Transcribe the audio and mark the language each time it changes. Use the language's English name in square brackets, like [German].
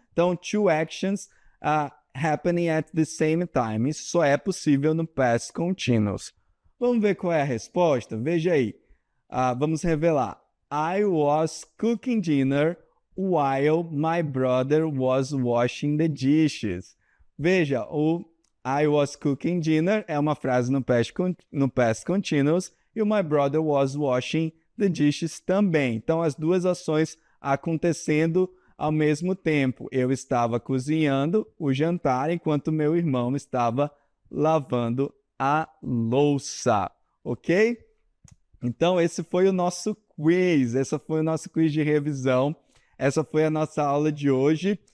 [Portuguese] Então, [English] two actions happening at the same time. [Portuguese] Isso só é possível no past continuous. Vamos ver qual é a resposta? Veja aí. Vamos revelar. [English] I was cooking dinner while my brother was washing the dishes. [Portuguese] Veja, o [English] I was cooking dinner [Portuguese] é uma frase no past continuous e o [English] my brother was washing the dishes [Portuguese] também. Então, as duas ações acontecendo ao mesmo tempo. Eu estava cozinhando o jantar enquanto meu irmão estava lavando a louça, ok? Então, esse foi o nosso quiz, esse foi o nosso quiz de revisão, essa foi a nossa aula de hoje.